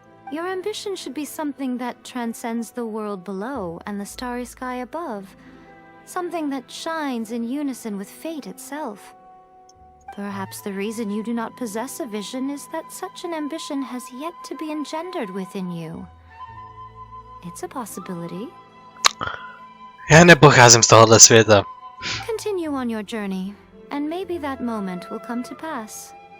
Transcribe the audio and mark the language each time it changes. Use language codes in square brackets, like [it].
[en] Your ambition should be something that transcends the world below and the starry sky above. Something that shines in unison with fate itself. Perhaps the reason you do not possess a vision is that such an ambition has yet to be engendered within you. It's a possibility. [cs] Já nepocházím z tohohle světa. [en] Continue on your journey, and maybe that moment will come to pass.